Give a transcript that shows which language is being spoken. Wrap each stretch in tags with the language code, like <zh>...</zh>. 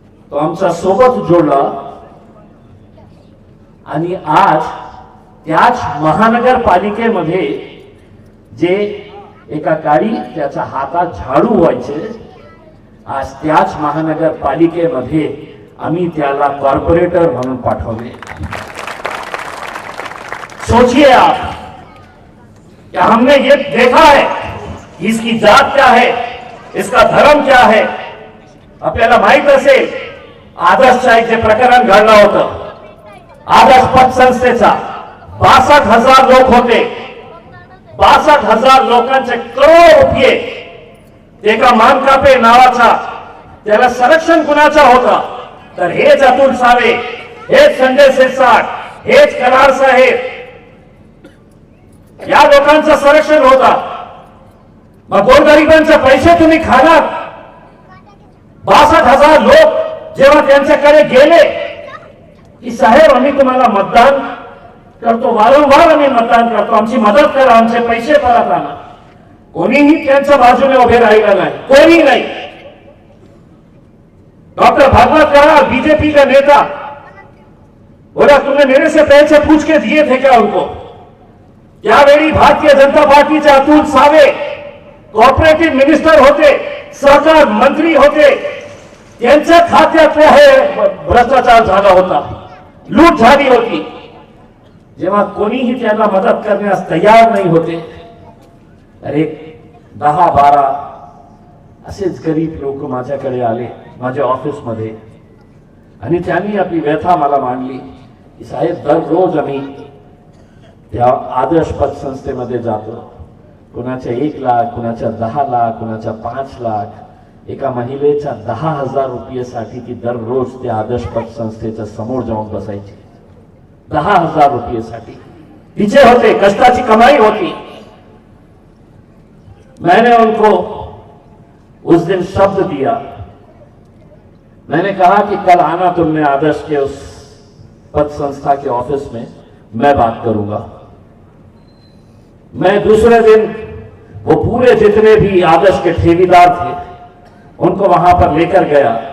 <mr>तो आमच्या सोबत जोडला आणि आज त्याच महानगरपालिकेमध्ये जे एका काळी त्याच्या हातात झाडू व्हायचे, आज त्याच महानगरपालिकेमध्ये आम्ही त्याला कॉर्पोरेटर म्हणून पाठवले।</mr> <hi>सोचिए आप, क्या हमने ये देखा है इसकी जात क्या है, इसका धर्म क्या है।</hi> <mr>आपल्याला माहित असेल आदर्श शाहीचे प्रकरण घडलं होतं, आदर्श पत संस्थेचा 62,000 लोक होते. 62,000 लोकांचे करोड रुपये एका मानकापे नावाचा त्याला संरक्षण कुणाचा होता तर हेच अतुल सावे, हेच संजय शिरसाट, हेच करार साहेब, या लोकांचं संरक्षण होता. मग गोरगरिबांचे पैसे तुम्ही खाणार. 62,000 लोक जेव्हा त्यांच्याकडे गेले की साहेब आम्ही तुम्हाला मतदान करतो, वारंवार आम्ही मतदान करतो, आमची मदत करा, आमचे पैसे परत आणा, कोणीही त्यांच्या बाजूने उभे राहिलं नाही, कोणी नाही.</mr> <hi>डॉक्टर भागवत करार बीजेपी का नेता बोला तुमने मेरे से पैसे पूछ के दिए थे क्या उनको.</hi> <mr>त्यावेळी भारतीय जनता पार्टीचे अतुल सावे कॉर्पोरेटिव्ह मिनिस्टर होते, सहकार मंत्री होते, त्यांच्या खात्यात हे भ्रष्टाचार झाला होता, लूट झाली होती. जेव्हा कोणीही त्यांना मदत करण्यास तयार नाही होते तर एक 10-12 असेच गरीब लोक माझ्याकडे आले माझ्या ऑफिसमध्ये आणि त्यांनी आपली व्यथा मला मांडली की साहेब दररोज आम्ही त्या आदर्श पतसंस्थेमध्ये जातो, कुणाच्या 1 लाख, कुणाच्या 10 लाख, कुणाच्या 5 लाख, एका महिलेच्या 10,000 रुपयेसाठी ती दररोज त्या आदर्श पतसंस्थेच्या समोर जाऊन बसायची. 10,000 रुपयेसाठी तिचे होते, कष्टाची कमाई होती.</mr> <hi>मैंने उनको उस दिन शब्द दिया, मैंने कहा कि कल आना तुमने आदर्श के उस पद संस्था के ऑफिस में, मैं बात करूंगा. मैं दूसरे दिन वो पूरे जितने भी आदर्श के ठेकेदार थे उनको वहां पर लेकर गया.</hi>